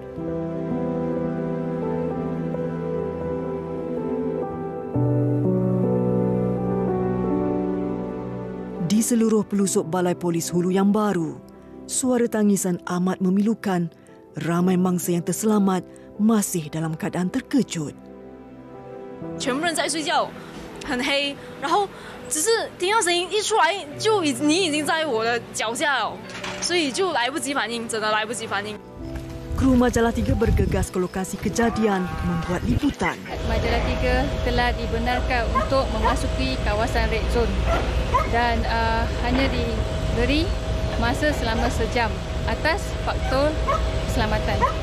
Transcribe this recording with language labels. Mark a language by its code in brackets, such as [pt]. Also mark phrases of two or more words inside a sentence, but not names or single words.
[ms] Di seluruh pelusuk Balai Polis Hulu yang baru, suara tangisan amat memilukan. Ramai mangsa yang terselamat masih dalam keadaan terkejut. [zh] 全部人在睡觉，很黑，然后只是听到声音一出来，你已经在我的脚下了，所以就来不及反应，真的来不及反应。 [ms] Kru Majalah 3 bergegas ke lokasi kejadian membuat liputan. Majalah 3 telah dibenarkan untuk memasuki kawasan [en] red zone [ms] dan hanya diberi masa selama sejam atas faktor keselamatan.